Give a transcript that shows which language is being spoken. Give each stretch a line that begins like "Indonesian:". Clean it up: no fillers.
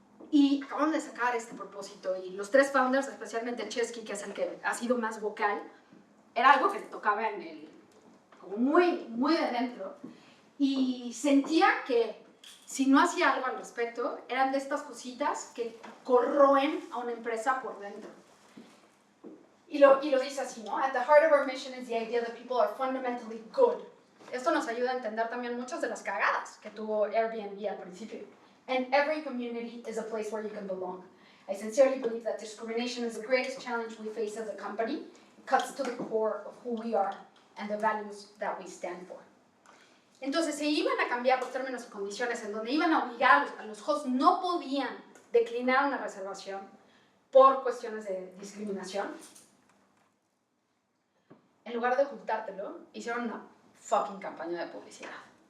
Spanish: Y acaban de sacar este propósito y los 3 founders, especialmente Chesky, que es el que ha sido más vocal, era algo que le tocaba en el, como muy, muy de dentro. Y sentía que si no hacía algo al respecto, eran de estas cositas que corroen a una empresa por dentro. Y lo dice así, ¿no?
English: At the heart of our mission is the idea that people are fundamentally good.
Spanish: Esto nos ayuda a entender también muchas de las cagadas que tuvo Airbnb al principio.
English: And every community is a place where you can belong. I sincerely believe that discrimination is the greatest challenge we face as a company. It cuts to the core of who we are and the values that we stand for.
Spanish: Entonces, se iban a cambiar los términos y condiciones en donde iban a obligar a los hosts, no podían declinar una reservación por cuestiones de discriminación. En lugar de ocultártelo, hicieron una fucking campaña de publicidad.